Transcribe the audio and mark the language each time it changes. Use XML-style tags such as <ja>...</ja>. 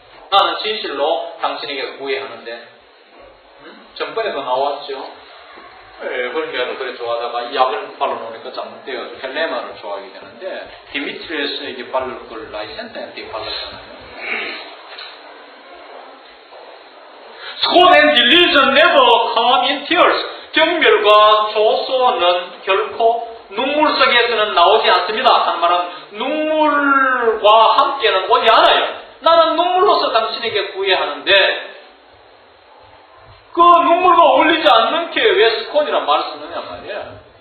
<ko>나는 진실로 당신에게 구애하는데 전번에도 나왔죠. 헐미아를 그래 좋아하다가 이 약을 발라놓으니까 잘못돼가지고 헬레나를 좋아하게 되는데 디미트리우스에게 바를 걸 라이센더한테 발랐잖아요.</ko> <en>Scorn and delusion never come in tears.</en> <ko>경멸과 조소는 결코 눈물 속에서는 나오지 않습니다. 한 말은 눈물과 함께는 오지 않아요. 나는 눈물로서 당신에게 구애하는데 그 눈물과 어울리지 않는 게 왜 스콘이란 말을 쓰느냐 말이야.</ko>